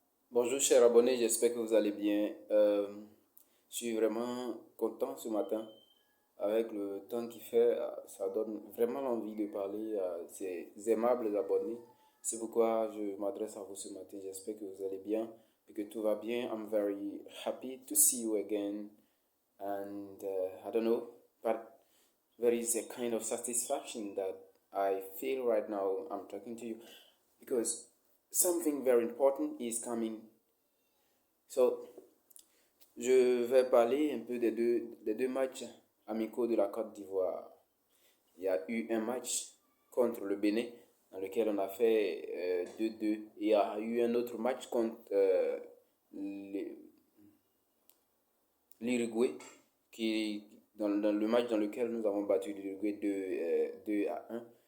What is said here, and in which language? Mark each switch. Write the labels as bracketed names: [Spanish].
[French] Bonjour chers abonnés, j'espère que vous allez bien. Je suis vraiment content ce matin. Avec le temps qu'il fait, ça donne vraiment envie de parler à ces aimables abonnés. C'est pourquoi je m'adresse à vous ce matin. J'espère que vous allez bien et que tout va bien. [English] I'm very happy to see you again. And I don't know, but there is a kind of satisfaction that I feel right now I'm talking to you because something very important is coming. [French] So, je vais parler un peu des deux matchs amicaux de la Côte d'Ivoire. Il y a eu un match contre le Bénin dans lequel on a fait 2-2. Et il y a eu un autre match contre l'Uruguay, dans le match dans lequel nous avons battu l'Uruguay 2-1.